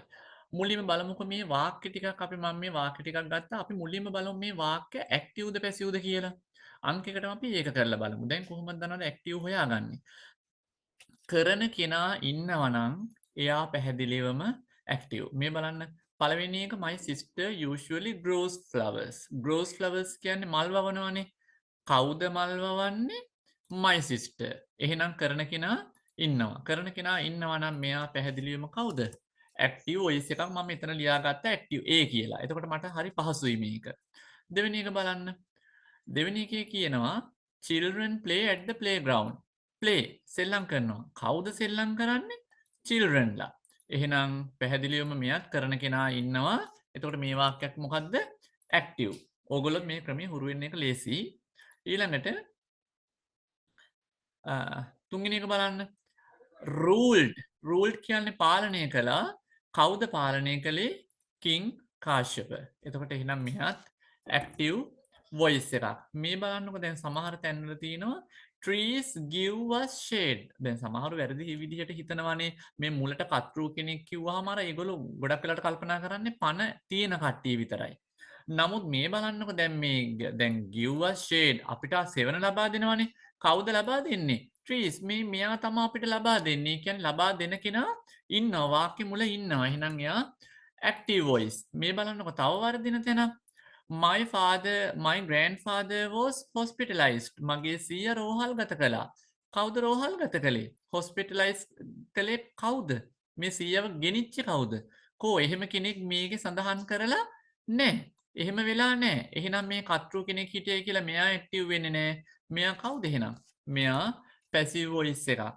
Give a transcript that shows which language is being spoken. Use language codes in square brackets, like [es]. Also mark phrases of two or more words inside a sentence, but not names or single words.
[si] මුලින්ම බලමුකෝ මේ වාක්‍ය ටිකක් අපි මම මේ වාක්‍ය ටිකක් ගත්තා. අපි මුලින්ම බලමු මේ වාක්‍ය ඇක්ටිව්ද පැසිව්ද කියලා. අංකයකට අපි ඒක කරලා බලමු. දැන් කොහොමද දන්නවද ඇක්ටිව් හොයාගන්නේ? කරන කෙනා ඉන්නවනම් එයා පැහැදිලිවම ඇක්ටිව්. මේ බලන්න පළවෙනි එක [en] my sister usually grows flowers. grows flowers [si] කියන්නේ මල් වවනවනේ. කවුද මල් වවන්නේ? [en] my sister. [si] එහෙනම් කරන කෙනා ඉන්නවා. කරන කෙනා ඉන්නවා නම් මෙයා පැහැදිලිවම කවුද? [en] active voice [si] එකක් මම මෙතන ලියාගත්ත ඇක්ටිව් A කියලා. එතකොට මට හරි පහසුයි මේක. දෙවෙනි එක බලන්න. දෙවෙනි එකේ කියනවා [en] children play at the playground. [si] play සෙල්ලම් කරනවා. කවුද සෙල්ලම් කරන්නේ? childrenලා. එහෙනම් පැහැදිලිවම මෙයත් කරන කෙනා ඉන්නවා. එතකොට මේ වාක්‍යයක් මොකද්ද? active. ඕගොල්ලොත් මේ ක්‍රමයේ හුරු වෙන්න එක ලේසි. ඊළඟට තුන්වෙනි එක බලන්න. [en] ruled. ruled [si] කියන්නේ පාලනය කළා. කවුද පාලනය කළේ? king කාශ්‍යප. එතකොට එහෙනම් මෙයත් [en] active voice [si] එකක්. මේ බලන්නකො දැන් සමහර තැන්වල තියෙනවා [en] trees give us shade. [si] දැන් සමහරු වැරදි විදිහට හිතනවානේ මේ මුලට කතෘ කෙනෙක් කිව්වහම අර ඒගොල්ලෝ ගොඩක් වෙලාට කල්පනා කරන්නේ පණ තියෙන කට්ටිය විතරයි. නමුත් මේ බලන්නකො දැන් මේ දැන් [en] give us shade [si] අපිට සෙවන ලබා දෙනවනේ. කවුද ලබා දෙන්නේ? trees. මේ මෙයා තමයි අපිට ලබා දෙන්නේ. ඒ කියන්නේ ලබා දෙන කෙනා ඉන්නවා. වාක්‍ය මුල ඉන්නවා. එහෙනම් එයා [en] active voice. [si] මේ බලන්නකො තව වර්ධින තැනක්. [en] my grandfather was hospitalized. [si] මගේ සීයා රෝහල් ගත කළා. කවුද රෝහල් ගත කළේ? hospitalize කළේ කවුද? මේ සීයව ගෙනිච්චේ කවුද? කෝ එහෙම කෙනෙක් මේකේ සඳහන් කරලා නැහැ. එහෙම වෙලා නැහැ. එහෙනම් මේ කතෘ කෙනෙක් හිටියයි කියලා මෙයා ඇක්ටිව් වෙන්නේ නැහැ. මෙයා කවුද එහෙනම්? මෙයා [en] passive voice [si] එකක්.